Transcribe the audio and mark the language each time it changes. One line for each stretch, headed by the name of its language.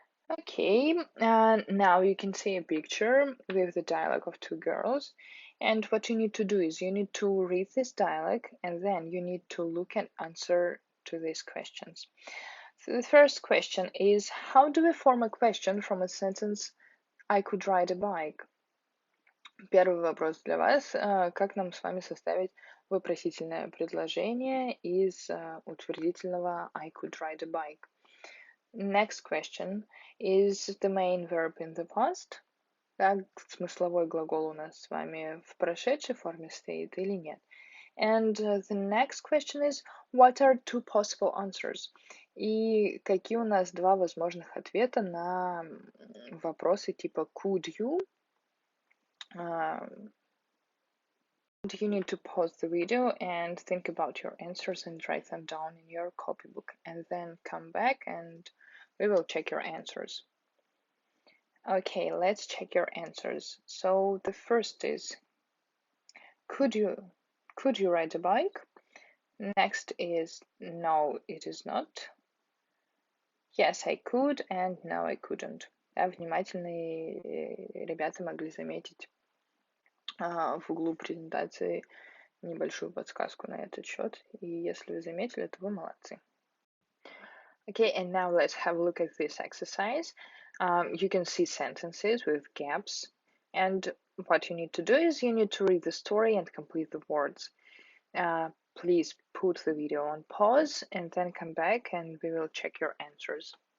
English: Okay, now you can see a picture with the dialogue of two girls, and what you need to do is you need to read this dialogue, and then you need to look and answer to these questions. So the first question is, how do we form a question from a sentence I could ride a bike?
Russian: Первый вопрос для вас. Как нам с вами составить вопросительное предложение из утвердительного
English: I could ride a bike? Next question. Is the main verb in the past?
Russian: Как смысловой глагол у нас с вами в прошедшей форме стоит или нет?
English: And the next question is, what are two possible answers?
Russian: И какие у нас два возможных ответа на вопросы типа
English: could you? You need to pause the video and think about your answers and write them down in your copybook and then come back and we will check your answers. Okay, let's check your answers. So the first is, could you ride a bike? Next is, no, it is not. Yes, I could, and no, I couldn't.
Russian: Внимательные ребята могли заметить в углу презентации небольшую подсказку на этот счет. И если вы заметили, то вы молодцы.
English: Okay, and now let's have a look at this exercise. You can see sentences with gaps, and what you need to do is you need to read the story and complete the words. Please put the video on pause and then come back and we will check your answers.